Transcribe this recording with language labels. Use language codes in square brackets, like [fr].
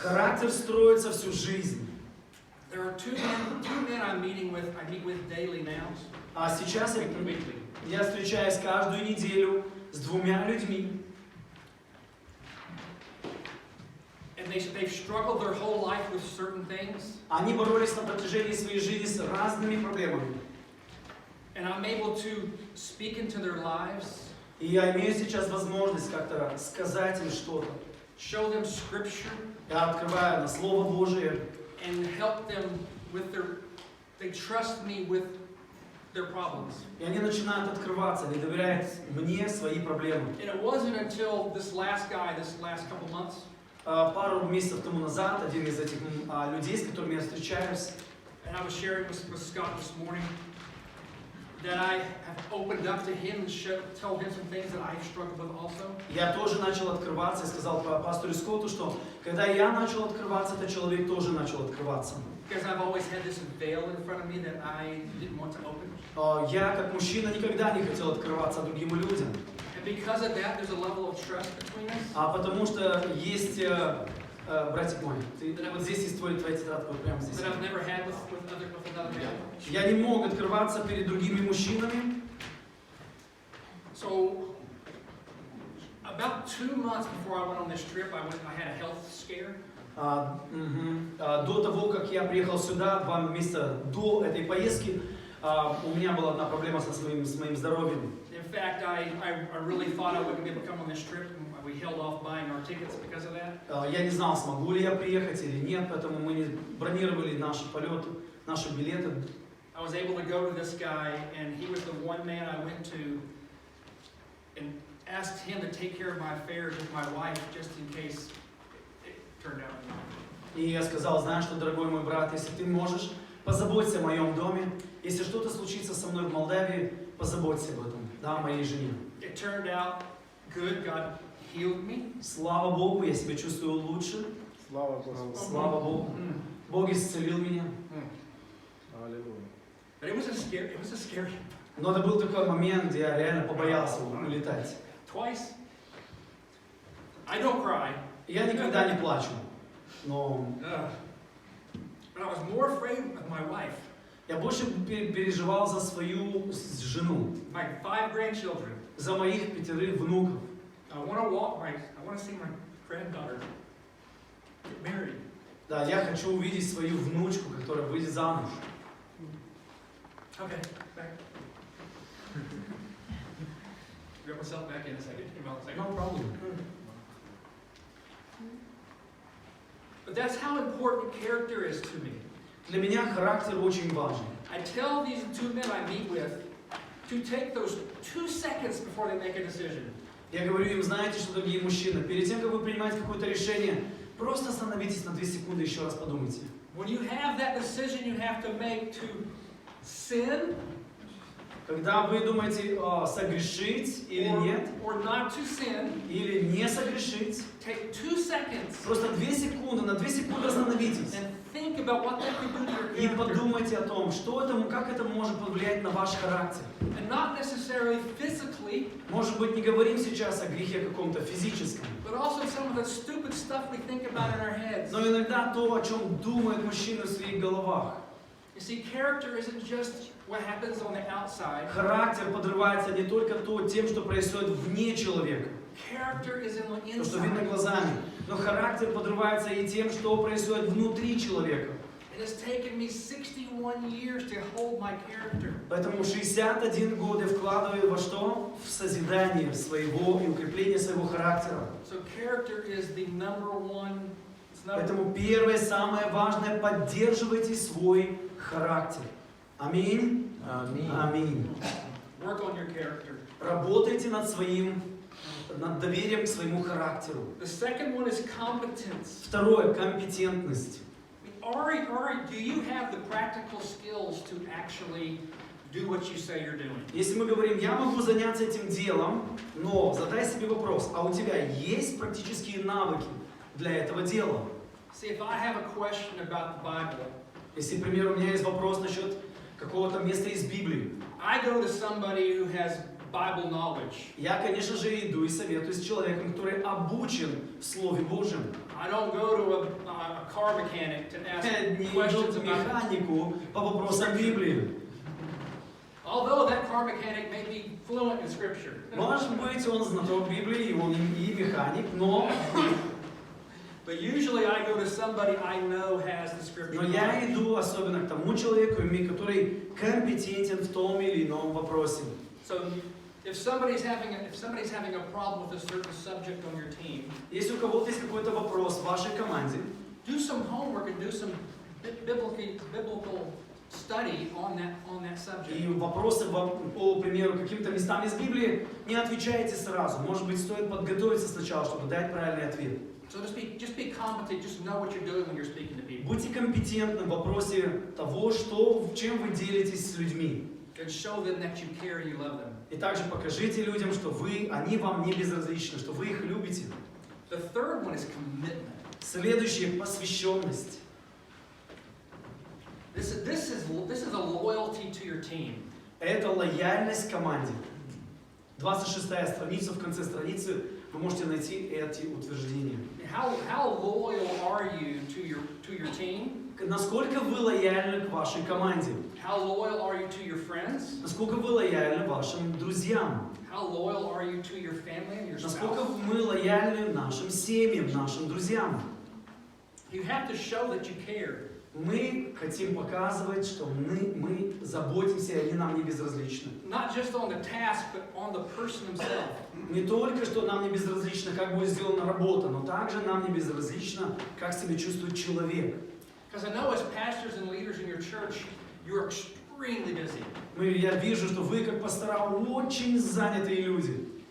[ru] Характер строится всю жизнь. [en] There are two men I meet with daily now. [ru] А сейчас [en] Weekly. [ru] я встречаюсь каждую неделю с двумя людьми. [en] And they've struggled their whole life with certain things. [ru] Они боролись на протяжении своей жизни с разными проблемами. [en] And I'm able to speak into their lives, [ru] И я имею сейчас возможность как-то сказать им что-то. [en] show them scripture, [ru] Я открываю на Слово Божие. [en] and help them with they trust me with their problems. [ru] И они начинают открываться, они доверяют мне свои проблемы. [en] And it wasn't until this last couple months, [ru] Пару месяцев тому назад один из этих людей, с которыми я встречаюсь, [en] and I was sharing with Scott this morning, that I have opened up to him and told him some things that I've struggled with also. [ru] я тоже начал открываться и сказал пастору Скотту, что когда я начал открываться, этот человек тоже начал открываться. [en] Because I've always had this veil in front of me that I didn't want to open. [ru] Я, как мужчина, никогда не хотел открываться другим людям. [en] And because of that, there's a level of trust between us. [ru] Потому что есть братик мой, вот здесь есть твоя тетрадка, вот прямо здесь. [en] that I've never had with another man. [ru] Я не мог открываться перед другими мужчинами. [en] So, about 2 months before I went on this trip, I had a health scare. [ru] До того, как я приехал сюда, 2 месяца до этой поездки, у меня была одна проблема с моим здоровьем. [en] In fact, I really thought I wouldn't be able to come on this trip, and we held off buying our tickets because of that. [ru] Я не знал, смогу ли я приехать или нет, поэтому мы не бронировали наши полеты, наши билеты. [en] I was able to go to this guy, and he was the one man I went to and asked him to take care of my affairs with my wife just in case it turned out. [ru] И я сказал, знаешь что, дорогой мой брат, если ты можешь, позаботься о моем доме. Если что-то случится со мной в Молдавии, позаботься об этом, да, о моей жене. [en] It turned out good. God healed me. [ru] Слава Богу, я себя чувствую лучше. Слава Господу. Слава Богу. Бог исцелил меня. Аллилуйя. [en] But it was a scary. [ru] Но это был такой момент, где я реально побоялся улетать. [en] Twice. I don't cry. [ru] Я никогда не плачу, но [en] But I was more afraid of my wife, [ru] я больше переживал за свою жену, [en] my 5 grandchildren. [ru] за моих 5 внуков. [en] I want to see my granddaughter get married. [ru] Да, я хочу увидеть свою внучку, которая выйдет замуж. [en] Okay, back. Grab myself back in a second. No problem. But that's how important character is to me. [ru] Для меня характер очень важен. [en] I tell these 2 men I meet with to take those 2 seconds before they make a decision. [ru] Я говорю им, знаете что, дорогие мужчины, перед тем, как вы принимаете какое-то решение, просто остановитесь на 2 секунды и еще раз подумайте. [en] When you have that decision you have to make to sin, [ru] Когда вы думаете, согрешить или нет, [en] or not to sin, [ru] или не согрешить, [en] take 2 seconds [ru] просто 2 секунды, на 2 секунды остановитесь. [en] and think about what that could do to your [ru] И [en] character. [ru] подумайте о том, что это, как это может повлиять на ваш характер. [en] And not necessarily physically, [ru] Может быть, не говорим сейчас о грехе каком-то физическом, [en] but also some of the stupid stuff we think about in our heads. [ru] но иногда то, о чем думают мужчины в своих головах. [en] You see, character isn't just what happens on the outside. [ru] Характер подрывается не только тем, что происходит вне человека, [en] Character is in the [ru] то, что видно [en] inside. [ru] глазами, но характер подрывается и тем, что происходит внутри человека. [en] It has taken me 61 years to hold my character. [ru] Поэтому 61 год я вкладываю во что? В созидание своего и укрепление своего характера. [en] So character is the number one. [ru] Поэтому первое, самое важное, поддерживайте свой характер. Аминь. Аминь. Аминь. [en] Work on your character. [ru] Работайте над доверием к своему характеру. [en] The second one is competence. [ru] Второе, компетентность. [en] Ari, do you have the practical skills to actually do what you say you're doing? [ru] Если мы говорим, я могу заняться этим делом, но задай себе вопрос, а у тебя есть практические навыки для этого дела? [en] See, if I have a question about the Bible, [ru] Если, к примеру, у меня есть вопрос насчет какого-то места из Библии, [en] I go to somebody who has Bible knowledge. [ru] я, конечно же, иду и советую с человеком, который обучен в Слове Божьем. [en] I don't go to a car mechanic to ask [ru] Не иду [en] questions [ru] к [en] about. [ru] механику по вопросам Библии. [en] Although that car mechanic may be fluent in Scripture. [ru] Может быть, он знаток Библии, он и механик, но [en] But usually I go to somebody I know has the Scripture. [ru] я иду особенно к тому человеку, который компетентен в том или ином вопросе. [en] So if somebody's having a problem with a certain subject on your team, [ru] Если у кого-то есть какой-то вопрос в вашей команде, [en] do some homework and do some biblical study on that subject. [ru] и вопросы по примеру каким-то местам из Библии, не отвечайте сразу. Может быть, стоит подготовиться сначала, чтобы дать правильный ответ. [en] So just be competent, just know what you're doing when you're speaking to people. [ru] Будьте компетентны в вопросе того, чем вы делитесь с людьми. [en] And show them that you care and you love them. [ru] И также покажите людям, что они вам не безразличны, что вы их любите. [en] The third one is commitment. [ru] Следующее – посвященность. [en] This is a loyalty to your team. [ru] Это лояльность команде. 26-я страница, в конце страницы вы можете найти эти утверждения. [en] How loyal are you to your team? [ru] Насколько вы лояльны к вашей команде? [en] How loyal are you to your friends? [ru] Насколько вы лояльны вашим друзьям? [en] How loyal are you to your family and your [ru] Насколько [en] spouse? [ru] мы лояльны нашим семьям, нашим друзьям? [en] You have to show that you care. [ru] Мы хотим показывать, что мы заботимся, и они нам не безразличны. [en] Not just on the task, but on the person himself. [ru] Не только, что нам не безразлично, как будет сделана работа, но также нам не безразлично, как себя чувствует человек. [en] Because I know as pastors and leaders in your church, you're extremely busy. [ru] Я вижу, что вы, как пастора, очень занятые люди.